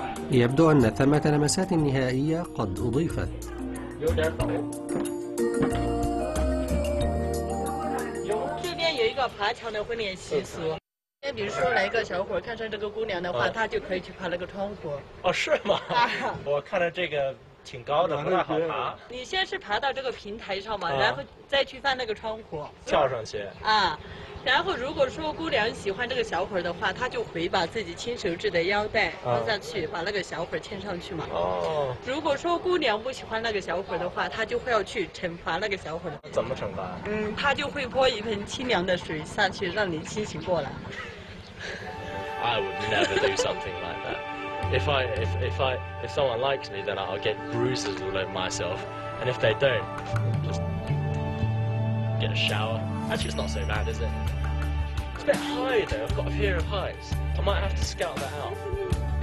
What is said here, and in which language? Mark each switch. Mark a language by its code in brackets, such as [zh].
[ar] يبدو أن ثمة لمسات نهائية قد أضيفت. [zh] 有点陡。这边有一个爬墙的婚礼习俗。比如说来一个小伙看上这个姑娘的话，他就可以去爬那个窗户。哦，是吗？我看着这个挺高的，不太好爬。你先是爬到这个平台上嘛，然后再去翻那个窗户。跳上去。啊。然后，如果说姑娘喜欢这个小伙的话，她就会把自己亲手制的腰带放下去，把那个小伙牵上去嘛。哦。如果说姑娘不喜欢那个小伙的话，她就会要去惩罚那个小伙。怎么惩罚？她就会泼一盆清凉的水下去，让你清醒过来。 [en] I would never do something like that. If someone likes me, then I'll get bruises all over myself, and if they don't, just get a shower. Actually, it's not so bad, is it? It's a bit high though. I've got a fear of heights. I might have to scout that out.